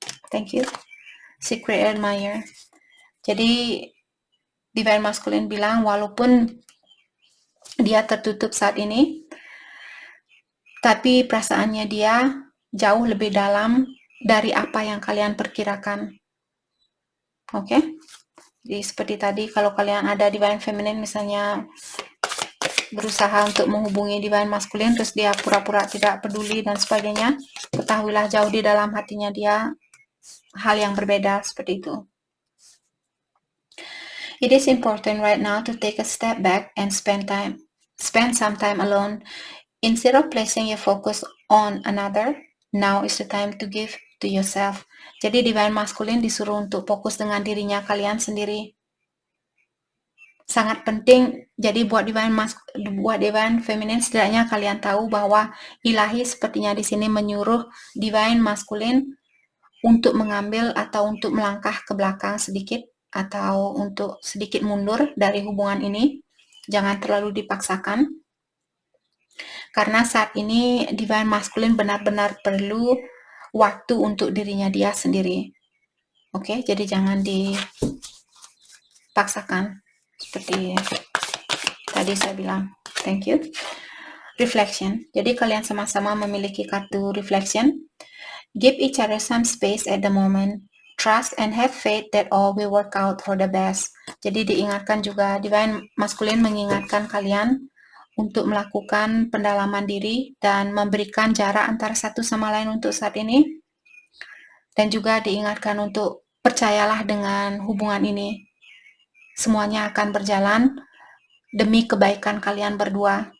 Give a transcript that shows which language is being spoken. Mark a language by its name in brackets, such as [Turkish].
[English] Thank you. Secret admirer. [Indonesian] Jadi divine maskulin bilang walaupun dia tertutup saat ini, tapi perasaannya dia jauh lebih dalam dari apa yang kalian perkirakan. Oke? Jadi seperti tadi kalau kalian ada divine feminine misalnya berusaha untuk menghubungi divine maskulin terus dia pura-pura tidak peduli dan sebagainya, ketahuilah jauh di dalam hatinya dia hal yang berbeda seperti itu. [English] It is important right now to take a step back and spend some time alone. Instead of placing your focus on another, now is the time to give to yourself. [Indonesian] Jadi divine maskulin disuruh untuk fokus dengan dirinya kalian sendiri. Sangat penting. Jadi buat divine feminine setidaknya kalian tahu bahwa ilahi sepertinya di sini menyuruh divine maskulin untuk mengambil atau untuk melangkah ke belakang sedikit atau untuk sedikit mundur dari hubungan ini. Jangan terlalu dipaksakan. Karena saat ini divine maskulin benar-benar perlu waktu untuk dirinya dia sendiri. Oke, jadi jangan dipaksakan. Seperti tadi saya bilang. [English] Thank you. [Indonesian] Reflection. Jadi kalian sama-sama memiliki kartu reflection. [English] Give each other some space at the moment. Trust and have faith that all will work out for the best. [Indonesian] Jadi diingatkan juga, divine maskulin mengingatkan kalian untuk melakukan pendalaman diri dan memberikan jarak antara satu sama lain untuk saat ini. Dan juga diingatkan untuk percayalah dengan hubungan ini. Semuanya akan berjalan demi kebaikan kalian berdua.